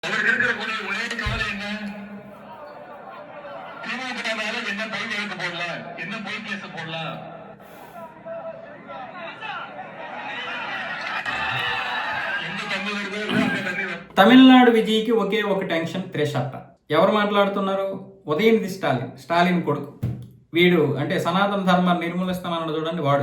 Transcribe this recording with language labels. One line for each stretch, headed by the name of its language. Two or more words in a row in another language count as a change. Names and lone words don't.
Tamil: அவருக்கு இருக்கக்கூடிய ஒரே கவலை என்ன? திமுகவால என்ன பை வழக்கு போடலாம், என்ன பொய் கேஸ் போடலாம்.
Telugu: తమిళనాడు విజయ్కి ఒకే ఒక టెన్షన్ త్రిషట్ట. ఎవరు మాట్లాడుతున్నారు? ఉదయనిధి స్టాలిన్ కొడుకు. వీడు అంటే సనాతన ధర్మాన్ని నిర్మూలిస్తానన్నాడు చూడండి వాడు.